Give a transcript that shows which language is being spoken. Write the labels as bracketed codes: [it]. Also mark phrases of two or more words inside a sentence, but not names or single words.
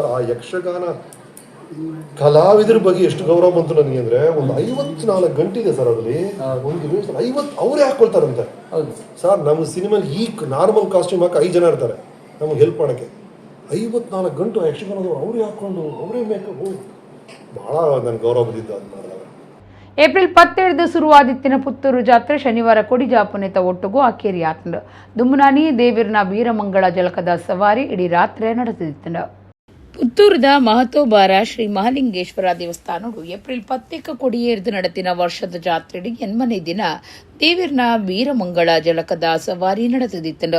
[kn] ಆ ಯಕ್ಷಗಾನ ಕಲಾವಿದರ ಬಗ್ಗೆ ಎಷ್ಟು ಗೌರವ ಬಂತು ನನಗೆ ಅಂದರೆ, ಒಂದು 54 ಗಂಟೆ ಇದೆ ಸರ್ ಅದರಲ್ಲಿ. ಒಂದು ನಿಮಿಷ 50 ಅವರೇ ಹಾಕ್ಕೊಳ್ತಾರಂತೆ ಸರ್. ನಮ್ಮ ಸಿನಿಮಾಲಿ ಈ [en] normal costume [kn] ಹಾಕಿ 5 ಜನ ಇರ್ತಾರೆ ನಮಗೆ ಹೆಲ್ಪ್ ಮಾಡೋಕ್ಕೆ. 54 ಗಂಟು ಯಕ್ಷಗಾನದವ್ರು ಅವರೇ ಹಾಕ್ಕೊಂಡು ಅವರೇ ಮೇಕಪ್. ಭಾಳ ನನಗೆ ಗೌರವ ಬಂದಿದ್ದು ಅದು ಮಾಡಿದಾಗ. [tcy] ಏಪ್ರಿಲ್ 17 ಶುರುವಾದಿತ್ತಿನ ಪುತ್ತೂರು ಜಾತ್ರೆ ಶನಿವಾರ ಕೊಡಿಜಾಪುನೆತ ಒಟ್ಟುಗೂ ಅಕ್ಕೇರಿ ಆತಂಡು. ದುಮ್ಮನಾನಿ ದೇವಿರ್ನ ಬೀರಮಂಗಳ ಜಲಕದ ಸವಾರಿ ಇಡೀ ರಾತ್ರಿ ನಡೆದಿತ್ತಂಡು. ಪುತ್ತೂರದ ಮಹತೋಬಾರ ಶ್ರೀ ಮಹಾಲಿಂಗೇಶ್ವರ ದೇವಸ್ಥಾನಡು ಏಪ್ರಿಲ್ 10 ಕೊಡಿಯೇರ್ದು ನಡೆತಿನ ವರ್ಷದ ಜಾತ್ರೆಡಿ ಎನ್ಮನೆ ದಿನ ದೇವಿರ್ನ ಬೀರಮಂಗಳ ಜಲಕದ ಸವಾರಿ ನಡೆದಿತ್ತಂಡು.